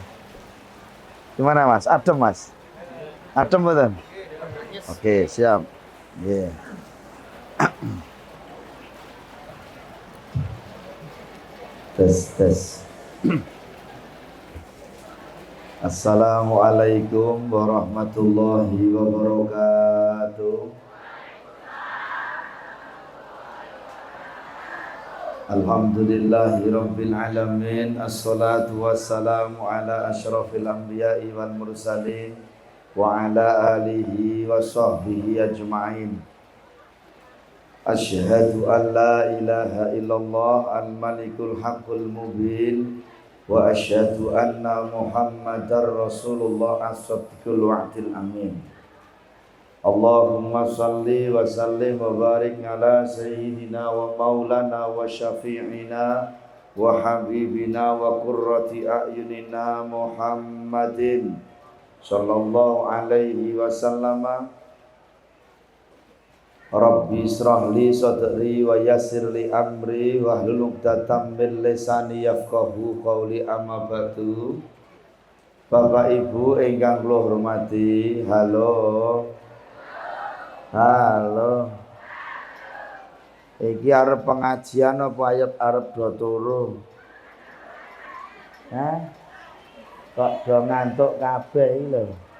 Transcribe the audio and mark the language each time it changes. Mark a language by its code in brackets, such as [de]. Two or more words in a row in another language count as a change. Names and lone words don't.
[jv] Gimana Mas? Adem Mas? Adem mboten? Oke, siap. Nggih. Tes. [ar] السلام عليكم ورحمة الله وبركاته. الحمد لله رب العالمين. الصلاة والسلام على أشرف الأنبياء والمرسلين وعلى آله وصحبه أجمعين. أشهد أن لا إله إلا الله الملك الحق المبين وأشهد أن محمدا رسول الله الصادق الوعد الأمين. اللهم صل وسلم وبارك على سيدنا ومولانا وشفيعنا وحبيبنا وقرة أعيننا محمد صلى الله عليه وسلم. رب اشرح لي صدري ويسر لي أمري واحلل عقدة من لساني يفقهوا قولي، أما بعد. [jv] Bapak Ibu ingkang kula hormati, halo. Iki arep pengajian apa arep do turu? Hah? Kok do ngantuk kabeh iki lho.